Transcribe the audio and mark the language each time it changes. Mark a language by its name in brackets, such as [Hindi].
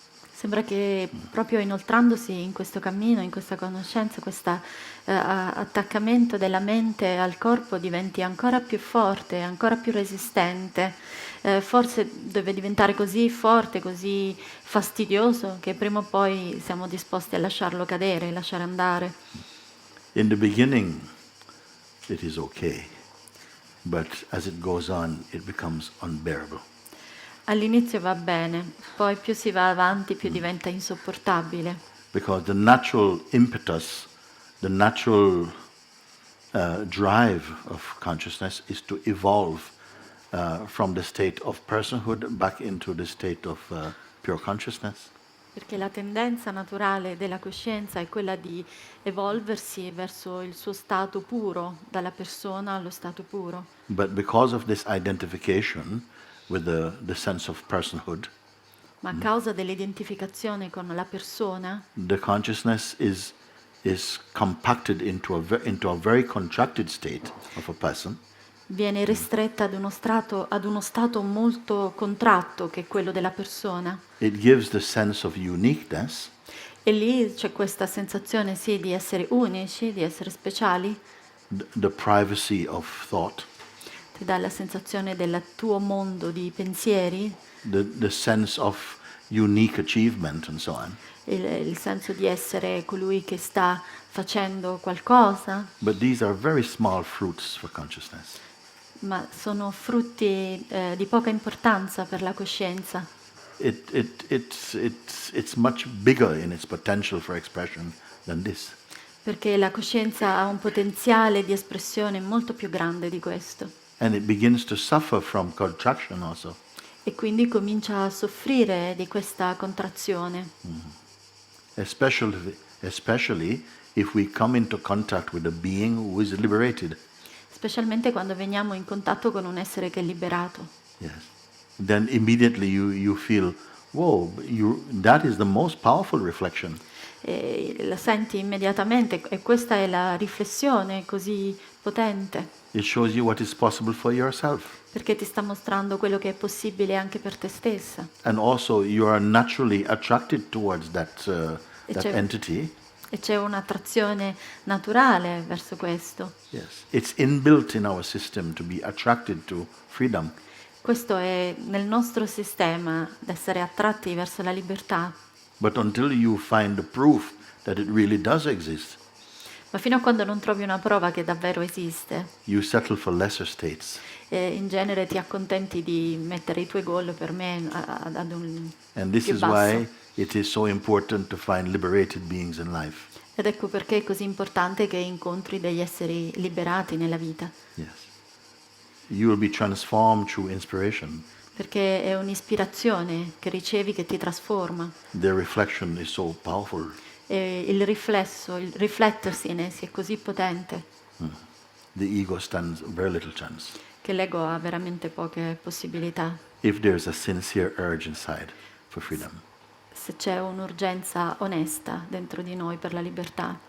[Italian] Sembra che proprio inoltrandosi in questo cammino, in questa conoscenza, questo attaccamento della mente al corpo diventi ancora più forte, ancora più resistente. Forse deve diventare così forte, così fastidioso, che prima o poi siamo disposti a lasciarlo cadere, lasciare andare. [English] In the beginning, it is okay, but as it goes on, it becomes unbearable. [Italian] All'inizio va bene, poi più si va avanti, più diventa insopportabile. [English] Because the natural impetus, the natural drive of consciousness is to evolve from the state of personhood back into the state of pure consciousness. [Italian] Perché la tendenza naturale della coscienza è quella di evolversi verso il suo stato puro, dalla persona allo stato puro. [English] But because of this identification with the sense of personhood, [Italian] Ma a causa dell'identificazione con la persona, [English] the consciousness is compacted into a very contracted state of a person, [Italian] viene ristretta ad uno stato molto contratto, che è quello della persona. [English] it gives the sense of uniqueness, [Italian] E lì c'è questa sensazione, sì, di essere unici, di essere speciali. [English] the privacy of thought, [Italian] Ti dà la sensazione del tuo mondo di pensieri, [English] the sense of unique achievement and so on. [Italian] il senso di essere colui che sta facendo qualcosa, [English] But these are very small fruits for consciousness. [Italian] ma sono frutti di poca importanza per la coscienza, [English] It's much bigger in its potential for expression than this. [Italian] perché la coscienza ha un potenziale di espressione molto più grande di questo. [English] And it begins to suffer from contraction also. [Italian] E quindi comincia a soffrire di questa contrazione, [English] Especially if we come into contact with a being who is liberated. specialmente quando veniamo in contatto con un essere che è liberato. Yes. Then immediately you feel, whoa, that is the most powerful reflection. [Italian] E la senti immediatamente, e questa è la riflessione così potente, [English] It shows you what is possible for yourself. [Italian] perché ti sta mostrando quello che è possibile anche per te stessa. [English] And also you are naturally attracted towards that [Italian] c'è- [English] entity. [Italian] E c'è un'attrazione naturale verso questo. [English] Yes. It's inbuilt in our system to be attracted to freedom. [Italian] Questo è nel nostro sistema, d'essere attratti verso la libertà. [English] But until you find the proof that it really does exist, [Italian] Ma fino a quando non trovi una prova che davvero esiste, [English] you settle for lesser states. [Italian] in genere ti accontenti di mettere i tuoi goal per me ad un [English] And this [Italian] più [English] is [Italian] basso. [English] why it is so important to find liberated beings in life. [Italian] Ed ecco perché è così importante che incontri degli esseri liberati nella vita, [English] Yes. You will be transformed through inspiration. [Italian] perché è un'ispirazione che ricevi che ti trasforma. [English] Their reflection is so powerful. [Italian] E il riflesso, il riflettersi in essi è così potente [English] The ego stands very little chance. [Italian] che l'ego ha veramente poche possibilità. [English] If there's a sincere urge inside for freedom. [Italian] Se c'è un'urgenza onesta dentro di noi per la libertà,